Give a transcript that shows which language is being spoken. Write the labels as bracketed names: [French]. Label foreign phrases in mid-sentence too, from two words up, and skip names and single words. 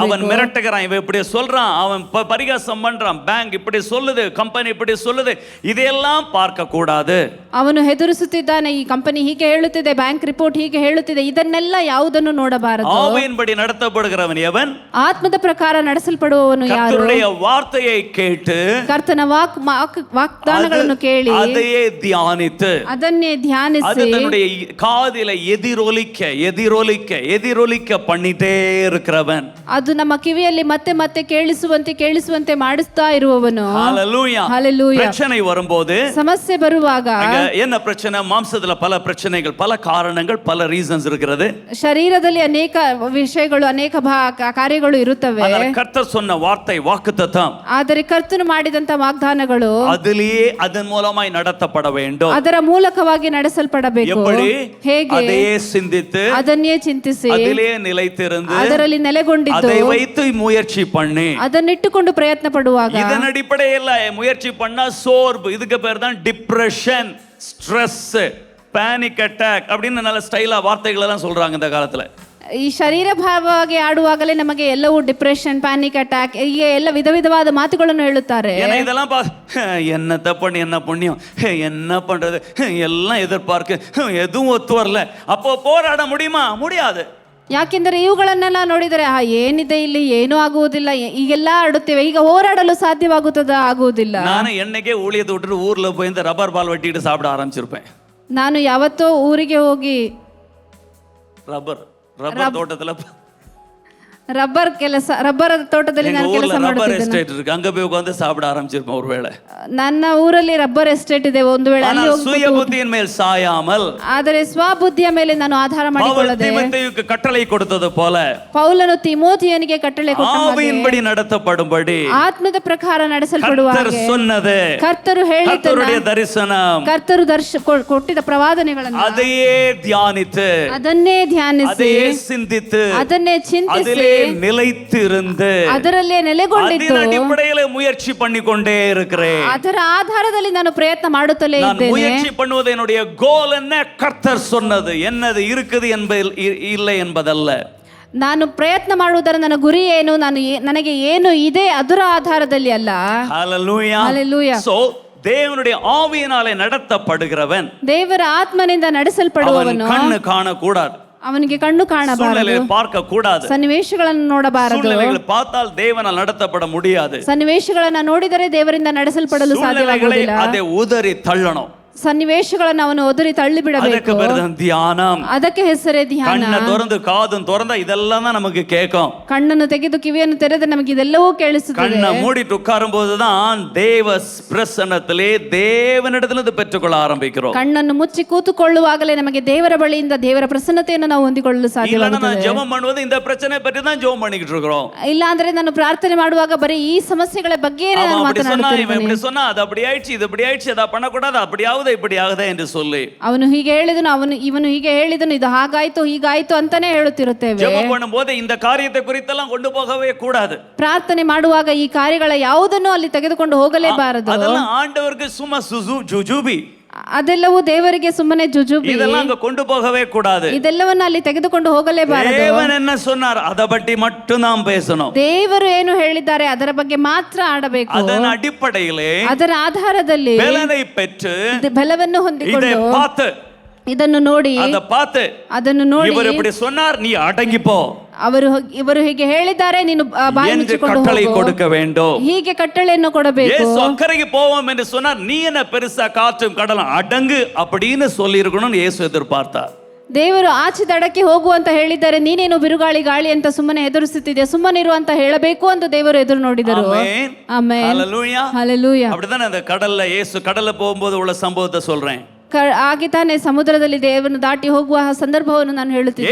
[Tamil] அவன் மிரட்டுகிறான், இவன் இப்படி சொல்றான், அவன் பரிகாசம் பண்றான், பேங்க் இப்படி சொல்லுது, கம்பெனி இப்படி சொல்லுது, இதையெல்லாம் பார்க்க கூடாது. [Kannada] ಅವನು ಹೆದರಿಸುತ್ತಿದ್ದಾನೆ, ಈ ಕಂಪನಿ ಹೀಗೆ ಹೇಳುತ್ತಿದೆ, [English] bank report [Kannada] ಹೀಗೆ ಹೇಳುತ್ತಿದೆ, ಇದನ್ನೆಲ್ಲ ಇವುಗಳನ್ನೆಲ್ಲ ಯಾವುದನ್ನು ನೋಡಬಾರದು. [Tamil] ஆவியின்படி நடத்தப்படுகிறவன் எவன்? [Kannada] ಆತ್ಮದ ಪ್ರಕಾರ ನಡೆಸಲ್ಪಡುವವನು ಯಾರು? [Tamil] கர்த்தருடைய வார்த்தையை கேட்டு [Kannada] ಕರ್ತನ ವಾಗ್ದಾನಗಳನ್ನು ಕೇಳಿ [Tamil] அதையே தியானித்து [Kannada] ಅದನ್ನೇ [Tamil] அது [Kannada] ಧ್ಯಾನಿಸಿ [Tamil] தன்னுடைய காதில எதிரொலிக்க எதிரொலிக்க எதிரொலிக்க பண்ணிட்டே இருக்கிறவன். [Kannada] ಅದು ನಮ್ಮ ಕಿವಿಯಲ್ಲಿ ಮತ್ತೆ ಮತ್ತೆ ಕೇಳಿಸುವಂತೆ ಮಾಡಿಸ್ತಾ ಇರುವವನು. [Tamil] ஹalleluya. [Kannada] ಹಲ್ಲೆಲೂಯಾ. [Tamil] பிரச்சனை வரும்போது, [Kannada] ಸಮಸ್ಯೆ ಬರುವಾಗ, [Tamil] என்ன பிரச்சனை? மாம்சத்துல பல பிரச்சனைகள், பல காரணங்கள், பல ரீசன்ஸ் இருக்கிறது. [Kannada] ಶರೀರದಲ್ಲಿ ಅನೇಕ ವಿಷಯಗಳು, ಅನೇಕ ಕಾರ್ಯಗಳು ಇರುತ್ತವೆ. [Tamil] கர்த்தர் சொன்ன வார்த்தை வாக்குத்தத்தம், [Kannada] ಆದರೆ ಕರ್ತನು ಮಾಡಿದಂತ ವಾಗ್ದಾನಗಳು [Tamil] அதிலேயே அதன் மூலமாய் நடத்தப்பட வேண்டும். [Kannada] ಅದರ ಮೂಲಕವಾಗಿ ನಡೆಸಲ್ಪಡಬೇಕು. [Tamil] எப்படி? [Kannada] ಹೇಗೆ? [Tamil] அதையே சிந்தித்து, [Kannada] ಅದನ್ನೇ ಚಿಂತಿಸಿ, [Tamil] அதிலே நிலைத்திருந்து, [Kannada] ಅದರಲ್ಲಿ ನೆಲೆಗೊಂಡಿದ್ದು, [Tamil] அதை வைத்து முயற்சி பண்ணி, [Kannada] ಅದನ್ನಿಟ್ಟುಕೊಂಡು ಪ್ರಯತ್ನ ಪಡುವಾಗ, [Tamil] இதன் அடிப்படையில் முயற்சி பண்ணா சோர்வு, இதுக்கு பேர் தான் டிப்ரெஷன், ஸ்ட்ரெஸ், [English] panic attack [Tamil] அப்படின்னு நல்ல ஸ்டைலா வார்த்தைகள் எல்லாம் சொல்றாங்க இந்த காலத்துல. [Kannada] ಈ ಶರೀರ ಭಾವವಾಗಿ ಆಡುವಾಗಲೇ ನಮಗೆ ಎಲ್ಲವೂ ಡಿಪ್ರೆಷನ್, [English] panic attack, [Kannada] ಹೀಗೆ ಎಲ್ಲ ವಿಧವಾದ ಮಾತುಗಳನ್ನು ಹೇಳುತ್ತಾರೆ. [Tamil] இதெல்லாம் என்னத்த பண்ணி என்ன புண்ணியம், என்ன பண்றது, எல்லாம் எதிர்பார்க்க, எதுவும் ஒத்து வரல, அப்போ போராட முடியுமா? முடியாது. [Kannada] ಯಾಕೆಂದರೆ ಇವುಗಳನ್ನೆಲ್ಲ ನೋಡಿದರೆ ಏನಿದೆ ಇಲ್ಲಿ, ಏನೂ ಆಗುವುದಿಲ್ಲ, ಈಗೆಲ್ಲ ಆಡುತ್ತೇವೆ, ಈಗ ಹೋರಾಡಲು ಸಾಧ್ಯವಾಗುತ್ತದ? ಆಗುವುದಿಲ್ಲ. ನಾನು ಎಣ್ಣೆಗೆ [Tamil] ஊழியத்தை விட்டுட்டு ஊர்ல போய் இந்த ரப்பர் பால் வெட்டிட்டு சாப்பிட ஆரம்பிச்சிருப்பேன். [Kannada] ನಾನು ಯಾವತ್ತೋ ಊರಿಗೆ ಹೋಗಿ [Tamil] ரப்பர் தோட்டத்துல, [Kannada] ರಬ್ಬರ್ ತೋಟದಲ್ಲಿ ನಾನು ಕೆಲಸ [English] rubber estate [Tamil] இருக்கு, அங்க போய் உட்கார்ந்து சாப்பிட ஆரம்பிச்சிருப்பேன் ஒருவேளை. [Kannada] ನನ್ನ ಊರಲ್ಲಿ [English] rubber estate [Kannada] ಇದೆ, ಒಂದು ವೇಳೆ ಅಲ್ಲಿ [Tamil] சுய புத்தியின் மேல் சாயாமல், [Kannada] ಆದರೆ ಸ್ವಬುದ್ಧಿಯ ಮೇಲೆ ನಾನು ಆಧಾರ ಮಾಡಿಕೊಳ್ಳದೆ, [Tamil] தீமோத்தேயுவுக்கு கட்டளை கொடுத்தது போல, [Kannada] ಪೌಲನು ತಿಮೋಥಿಯನಿಗೆ ಕಟ್ಟಳೆ ಕೊಟ್ಟ ಹಾಗೆ, [Tamil] ஆவியின்படி நடத்தப்படும்படி, [Kannada] ಆತ್ಮದ ಪ್ರಕಾರ ನಡೆಸಲ್ಪಡುವ ಹಾಗೆ, [Tamil] சொன்னது, [Kannada] ಕರ್ತರು ಹೇಳಿದ್ದನ್ನು, [Tamil] தரிசனம், [Kannada] ಕರ್ತರು ಕೊಟ್ಟಿದ್ದ ಪ್ರವಾದನೆಗಳನ್ನು [Tamil] அதையே தியானித்து, [Kannada] ಅದನ್ನೇ ಧ್ಯಾನಿಸಿ, [Tamil] அதையே சிந்தித்து, [Kannada] ಅದನ್ನೇ ಚಿಂತಿಸಿ, [Tamil] நிலைத்திருந்து, [Kannada] ಅದರಲ್ಲೇ ನೆಲೆಗೊಂಡಿದ್ದು, [Tamil] அதன் அடிப்படையில் முயற்சி பண்ணிக்கொண்டே இருக்கிறேன். [Kannada] ಅದರ ಆಧಾರದಲ್ಲಿ ನಾನು ಪ್ರಯತ್ನ ಮಾಡುತ್ತಲೇ [Tamil] நான் [Kannada] ಇದ್ದೇನೆ. [Tamil] முயற்சி பண்ணுவது என்னுடைய கோல் என்ன? கர்த்தர் சொன்னது என்னது இருக்குது இல்லை என்பதல்ல. [Kannada] ನಾನು ಪ್ರಯತ್ನ ಮಾಡುವುದರ ನನ್ನ ಗುರಿ ಏನು, ನನಗೆ ಏನು ಇದೆ ಅದರ ಆಧಾರದಲ್ಲಿ ಅಲ್ಲ. [Tamil] ஹalleluya. [Kannada] Hallelujah. [Tamil] So தேவனுடைய ஆவியினாலே நடத்தப்படுகிறவன், [Kannada] ದೇವರ ಆತ್ಮನಿಂದ ನಡೆಸಲ್ಪಡುವವನು, [Tamil] கண்ணு காணக்கூடாது, [Kannada] ಅವನಿಗೆ ಕಣ್ಣು ಕಾಣಬಾರದು, [Tamil] பார்க்க கூடாது, [Kannada] ಸನ್ನಿವೇಶಗಳನ್ನು ನೋಡಬಾರದು. [Tamil] சூழ்நிலைகளை பார்த்தால் தேவனால் நடத்தப்பட முடியாது. [Kannada] ಸನ್ನಿವೇಶಗಳನ್ನ ನೋಡಿದರೆ ದೇವರಿಂದ ನಡೆಸಲ್ಪಡಲು ಸಾಧ್ಯವಾಗುವುದಿಲ್ಲ. [Tamil] அதை உதறி தள்ளணும். [Kannada] ಸನ್ನಿವೇಶಗಳನ್ನು ಅವನು ಒದರಿ ತಳ್ಳಿ ಬಿಡಬೇಕು. [Tamil] தியானம், [Kannada] ಅದಕ್ಕೆ ಹೆಸರೇ ಧ್ಯಾನ. [Tamil] கண்ணை திறந்து காதும் திறந்தா இதெல்லாம் தான் நமக்கு கேட்கும். [Kannada] ಕಣ್ಣನ್ನು ತೆಗೆದು ಕಿವಿಯನ್ನು ತೆರೆದು ನಮಗೆ ಇದೆಲ್ಲವೂ ಕೇಳಿಸುತ್ತದೆ. [Tamil] கண்ணை மூடிட்டு உட்காரும் போதுதான் தேவ பிரசன்னத்திலே தேவனிடத்திலிருந்து பெற்றுக்கொள்ள ஆரம்பிக்கிறோம். [Kannada] ಕಣ್ಣನ್ನು ಮುಚ್ಚಿ ಕೂತುಕೊಳ್ಳುವಾಗಲೇ ನಮಗೆ ದೇವರ ಬಳಿಯಿಂದ ದೇವರ ಪ್ರಸನ್ನತೆಯನ್ನು ನಾವು ಹೊಂದಿಕೊಳ್ಳಲು ಸಾಧ್ಯವಾಗುತ್ತದೆ. [Tamil] நான் ஜெபம் பண்ணுவது இந்த பிரச்சனை பற்றி தான் ஜெபம் பண்ணிட்டு இருக்கிறோம். [Kannada] ಇಲ್ಲ ಅಂದ್ರೆ ನಾನು ಪ್ರಾರ್ಥನೆ ಮಾಡುವಾಗ ಬರೀ ಈ ಸಮಸ್ಯೆಗಳ ಬಗ್ಗೆ ನಾನು ಮಾತನಾಡುತ್ತಿದ್ದೇನೆ. [Tamil] இப்படி சொன்னா அது அப்படி ஆயிடுச்சு, இது இப்படி ஆயிடுச்சு, அத பண்ணக்கூடாது, அப்படியாவது இப்படி ஆகுதே என்று சொல்லி, [Kannada] ಅವನು ಹೀಗೆ ಹೇಳಿದನು, ಇವನು ಹೀಗೆ ಹೇಳಿದನು, ಇದು ಹಾಗಾಯ್ತು ಹೀಗಾಯ್ತು ಅಂತಾನೆ ಹೇಳುತ್ತಿರುತ್ತೇವೆ. [Tamil] ஜெபம் பண்ணும்போது இந்த காரியத்தை குறித்தெல்லாம் கொண்டு போகவே கூடாது. [Kannada] ಪ್ರಾರ್ಥನೆ ಮಾಡುವಾಗ ಈ ಕಾರ್ಯಗಳ ಯಾವುದನ್ನು ಅಲ್ಲಿ ತೆಗೆದುಕೊಂಡು ಹೋಗಲೇಬಾರದು. [Tamil] அதெல்லாம் ஆண்டவருக்கு சும்மா ஜுஜுபி, [Kannada] ಅದೆಲ್ಲವೂ ದೇವರಿಗೆ ಸುಮ್ಮನೆ ಜುಜುಬಿ. [Tamil] இதெல்லாம் அங்க கொண்டு போகவே கூடாது. [Kannada] ಇದೆಲ್ಲವನ್ನ ಅಲ್ಲಿ ತೆಗೆದುಕೊಂಡು ಹೋಗಲೇಬಾರದು. [Tamil] தேவன் என்ன சொன்னார் அதை பற்றி மட்டும் நாம் பேசணும். [Kannada] ದೇವರು ಏನು ಹೇಳಿದ್ದಾರೆ ಅದರ ಬಗ್ಗೆ ಮಾತ್ರ ಆಡಬೇಕು. [Tamil] அதன் அடிப்படையிலே, [Kannada] ಅದರ ಆಧಾರದಲ್ಲಿ [Tamil] பலனை பெற்று, [Kannada] ಬಲವನ್ನು ಹೊಂದಿಕೊಂಡು, [Tamil] இதை பார்த்து, [Kannada] ಇದನ್ನು ನೋಡಿ, ಅದನ್ನು ನೋಡಿ, [Tamil] இவர் இப்படி சொன்னார், நீ அடங்கி போ, [Kannada] ಇವರು ಹೀಗೆ ಹೇಳಿದ್ದಾರೆ, ನೀನು ಬಾಯಿ ಮುಚ್ಚಿಕೊಂಡು [Tamil] கட்டளை கொடுக்க வேண்டும், [Kannada] ಹೀಗೆ ಕಟ್ಟಳೆಯನ್ನು ಕೊಡಬೇಕು. [Tamil] இயேசு அக்கறைக்கு போவோம் என்று சொன்னார், நீ என்ன பெருசா காற்றும் கடலும் அடங்கு அப்படின்னு சொல்லி இருக்கணும்னு இயேசு எதிர்பார்த்தார். [Kannada] ದೇವರು ಆಚೆ ದಡಕ್ಕೆ ಹೋಗು ಅಂತ ಹೇಳಿದ್ದಾರೆ, ನೀನೇನು ಬಿರುಗಾಳಿ ಗಾಳಿ ಅಂತ ಸುಮ್ಮನೆ ಎದುರಿಸುತ್ತಿದ್ಯಾ, ಸುಮ್ಮನಿರು ಅಂತ ಹೇಳಬೇಕು ಅಂತ ದೇವರು ಎದುರು ನೋಡಿದರು. ಆಮೆನ್. [Tamil] ஹalleluya. ஹalleluya. அப்படிதான் அந்த கடல்ல இயேசு கடல்ல போகும்போது உள்ள சம்பவத்தை சொல்றேன். [Kannada] ಹಾಗೆ ತಾನೇ ಸಮುದ್ರದಲ್ಲಿ ದೇವರನ್ನು ದಾಟಿ ಹೋಗುವ ಸಂದರ್ಭವನ್ನು ನಾನು ಹೇಳುತ್ತಿದ್ದೇನೆ.